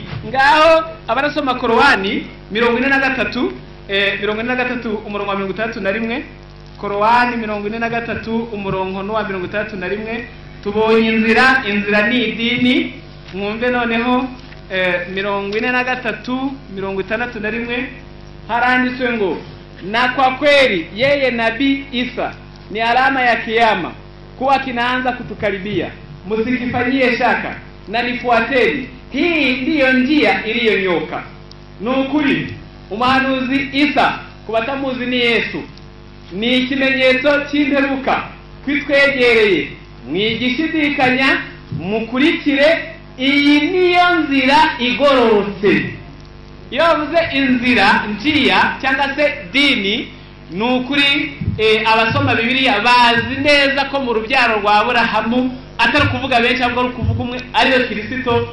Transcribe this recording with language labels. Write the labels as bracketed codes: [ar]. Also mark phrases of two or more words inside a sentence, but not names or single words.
[rw] Ngaho abarasoma Korowani 43 umurongo wa 31, Korowani 43 umurongo wa 31, tubonye inzira ni idini. Mwumve noneho 43 61 haranditswe ngo, [sw] na kwa kweli yeye nabii Isa ni alama ya kiyama kuwa kinaanza kutukaribia, msikifanyie shaka na nifuateni, hii ndiyo njia iliyonyoka. [rw] Nukuri umuhanuzi Isa kubatamuzi ni Yesu, ni ikimenyetso cy'imperuka kwitwegereye, mwigishidikanya mukurikire, iyi niyo nzira igororotse. Iyo bavuze inzira, njia cyangwa se dini, nukuri abasoma Bibiliya bazi neza ko mu rubyaro rwa Aburahamu atari kuvuga benshi ahubwo ari kuvuga umwe ariwe Kristo.